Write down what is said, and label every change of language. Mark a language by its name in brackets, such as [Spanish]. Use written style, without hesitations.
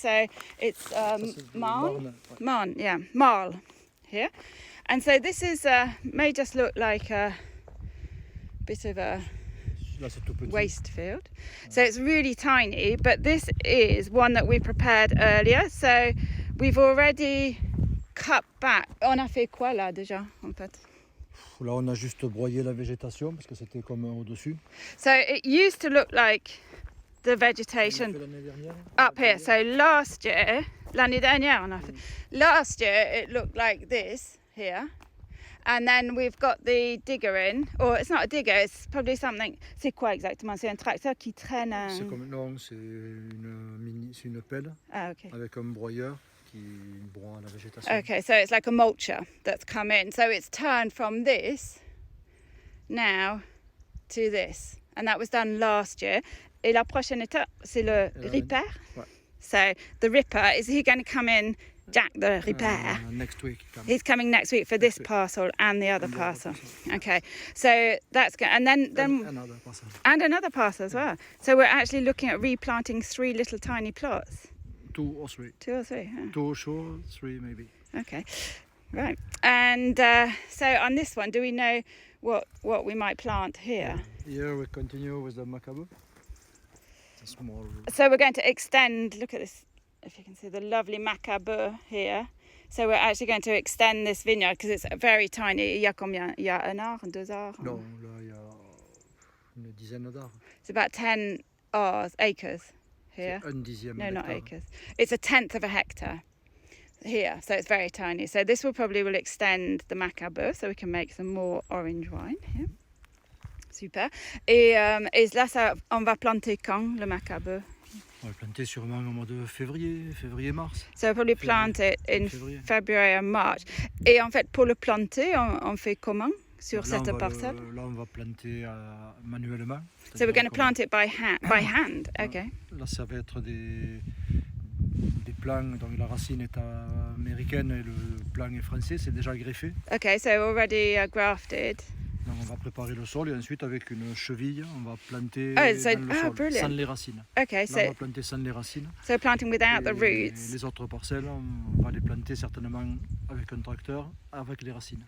[English] So it's marl, yeah, marl here. And so this is may just look like a bit of a waste field. So it's really tiny, but this is one that we prepared earlier. So we've already cut back. [French] On a fait quoi là déjà en fait? Là, on a juste broyé la végétation parce que c'était comme au-dessus. [English] So it used to look like the vegetation up here. So last year, [French] l'année dernière, on a fait. [English] Last year it looked like this here. And then we've got the digger in, or it's not a digger, it's probably something. [French] C'est quoi exactement? C'est un tracteur qui traîne un... Non, c'est une pelle avec un broyeur qui broie la végétation. [English] Okay, so it's like a mulcher that's come in. So it's turned from this now to this. And that was done last year. [French] Et la prochaine étape, c'est le ripper. Ouais. [English] So the ripper, is he going to come in? Jack the repair. Next week. He's coming next week for this parcel and the other parcel. Okay, so that's good. And then another parcel. And another parcel as well. So we're actually looking at replanting 3 little tiny plots. 2 or 3. 2 or 3. Yeah. 2 sure, 3 maybe. Okay, right. And so on this one, do we know what we might plant here? Here we continue with the macabre. It's a small. So we're going to extend. Look at this. If you can see the lovely macabre here. So we're actually going to extend this vineyard because it's very tiny. [French] Il y a combien? Il y a 1 arbre, 2 arbres? Non, là il y a une dizaine d'arbres. [English] It's about 10 acres here. [French] Un dixième [English] No, not [French] hectare. [English] acres. It's 1/10 of a hectare here. So it's very tiny. So this will extend the macabre so we can make some more orange wine here. [French] Super. Et là, on va planter quand le macabre? On va planter sûrement au mois de février-mars. [English] So we'll probably plant it in February and March. [French] Et en fait, pour le planter, on fait comment sur cette parcelle? Là, on va planter manuellement. [English] So we're going to plant it by hand. Okay. [French] Là, ça va être des plants, donc la racine est américaine et le plant est français, c'est déjà greffé. [English] Okay, so already grafted. [French] Donc on va préparer le sol et ensuite avec une cheville, on va planter [English] so, [French] dans le sol, [English] brilliant. [French] sans les racines. [English] Okay, [French] Là, on va planter sans les racines. [English] So planting without the [French] Et [English] roots. [French] les autres parcelles, on va les planter certainement avec un tracteur, avec les racines.